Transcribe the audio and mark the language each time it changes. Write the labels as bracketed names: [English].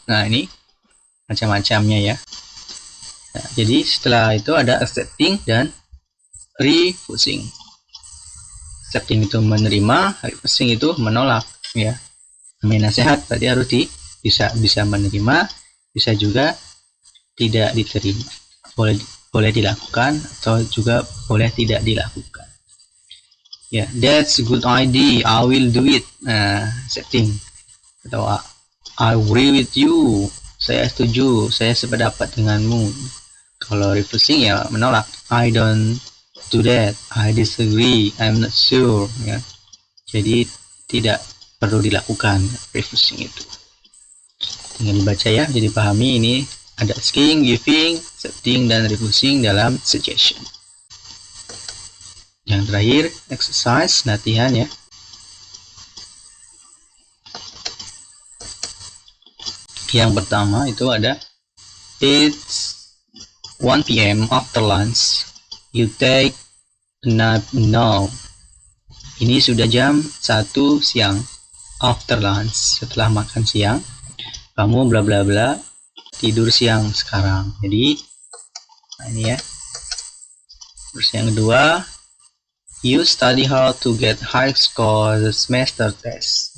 [Indonesian] Nah, ini macam-macamnya ya. Nah, jadi setelah itu ada accepting dan refusing. Accepting itu menerima, refusing itu menolak, ya. Namanya nasihat berarti harus bisa menerima, bisa juga tidak diterima. Boleh dilakukan atau juga boleh tidak dilakukan. [English] Ya, that's a good idea, I will do it. Nah, accepting. [Indonesian] Atau [English] I agree with you, [Indonesian] saya setuju, saya sependapat denganmu. [English] Kalau refusing [Indonesian] ya menolak, [English] I don't do that, I disagree, I'm not sure, ya. [Indonesian] Jadi tidak perlu dilakukan refusing itu. Tinggal dibaca ya, jadi pahami ini ada asking, giving, accepting, dan refusing dalam suggestion. Yang terakhir, exercise, latihan ya. Yang pertama itu ada, [English] it's 1 p.m. after lunch, you take a nap now. [Indonesian] Ini sudah jam 1 siang, [English] after lunch, [Indonesian] setelah makan siang, kamu bla bla bla, tidur siang sekarang. Jadi nah ini ya. Terus yang kedua, [English] you study hard to get high score the semester test.